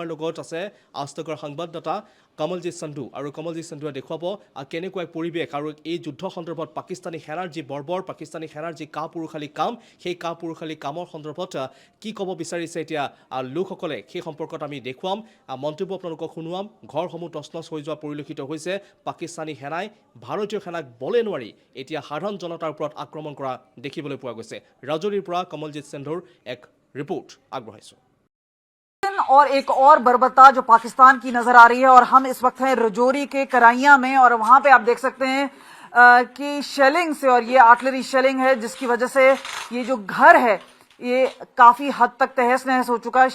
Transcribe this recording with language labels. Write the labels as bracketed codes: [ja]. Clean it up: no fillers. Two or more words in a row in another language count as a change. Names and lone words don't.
[as] লগত আছে আজতকৰ সংবাদদাতা কমলজিৎ সন্ধু আৰু কমলজিৎ সন্ধুৱে দেখুৱাব কেনেকুৱা পৰিৱেশ আৰু এই যুদ্ধ সন্দৰ্ভত পাকিস্তানী সেনাৰ যি বৰ্বৰ পাকিস্তানী সেনাৰ যি কাপুৰুষালী কাম সেই কাপুৰুষালী কামৰ সন্দৰ্ভত কি ক'ব বিচাৰিছে এতিয়া লোকসকলে সেই সম্পৰ্কত আমি দেখুৱাম মন্তব্য আপোনালোকক শুনুৱাম ঘৰসমূহ তছনছ হৈ যোৱা পৰিলক্ষিত হৈছে পাকিস্তানী সেনাই ভাৰতীয় সেনাক বলে নোৱাৰি এতিয়া সাধাৰণ জনতাৰ ওপৰত আক্ৰমণ কৰা দেখিবলৈ পোৱা গৈছে ৰাজৌৰিৰ পৰা কমলজিৎ সন্ধুৰ এক ৰিপোৰ্ট আগবঢ়াইছোঁ [hi] और एक और बर्बरता जो पाकिस्तान की नजर आ रही है और हम इस वक्त हैं रजौरी के कराइयां में और वहां पे आप देख सकते हैं कि शेलिंग से और ये [en] artillery shelling [hi] है जिसकी वजह से ये जो घर है ये काफी हद तक तहस नहस हो चुका है।